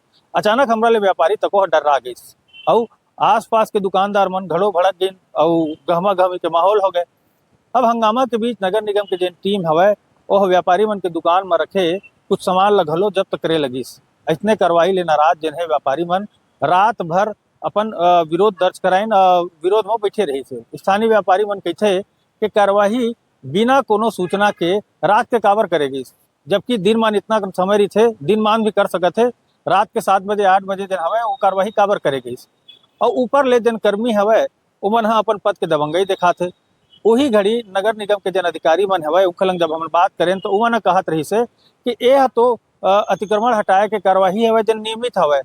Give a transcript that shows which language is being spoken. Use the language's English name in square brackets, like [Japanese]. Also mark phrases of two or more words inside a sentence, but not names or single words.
[Chhattisgarhi] अचानक हमरा ले व्यापारी तको डरा गइस और आसपास के दुकानदार मन घड़ो भड़क गइन और गहमा गहमी के माहौल हो गए। अब हंगामा के बीच नगर निगम के जेन टीम हवय वह व्यापारी मन के दुकान में रखे कुछ सामान ला घलो जब्त करे लगिस। ऐसने कार्रवाई ले नाराज जेन है व्यापारी मन रात भर अपन विरोध दर्ज कराइन विरोध में बैठे रही थे। स्थानीय व्यापारी मन कहते कि कार्यवाही बिना कोनो सूचना के रात के काबर करेगी, जबकि दिन मान इतना समय रही थे दिन मान भी कर सकते थे। रात के 7 बजे 8 बजे जेन हवय वो कार्यवाही काबर करेगी और ऊपर ले जेन कर्मी हवय ओमन अपन पद के दबंगई दिखाथे। वही घड़ी नगर निगम के जन अधिकारी मन हवय उखलंग जब हम बात करें तो उमन कहत रही से कि यह तो अतिक्रमण हटाए के कार्यवाही हवय जन नियमित हवय।